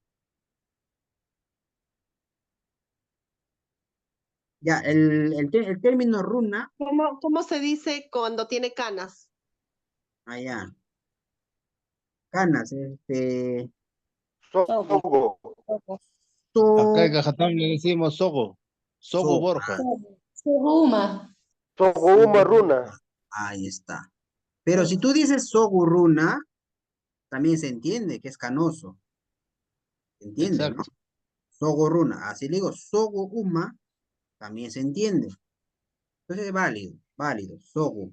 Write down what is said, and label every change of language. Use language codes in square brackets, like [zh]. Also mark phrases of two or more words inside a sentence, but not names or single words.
[es] Ya, el término runa, ¿Cómo se dice cuando tiene canas? allá, canas, [qu] Sogo, [es] Acá en so, Cajatán le decimos Sogo. [qu] Sogo so, [es] Borja. [qu] Soruma. sogo uma runa. [es] ahí está. Pero si tú dices sogurruna, también se entiende que es canoso, se entiende, ¿no? Exacto. Sogorruna, así le digo, sogouma, también se entiende. Entonces es válido, sogo.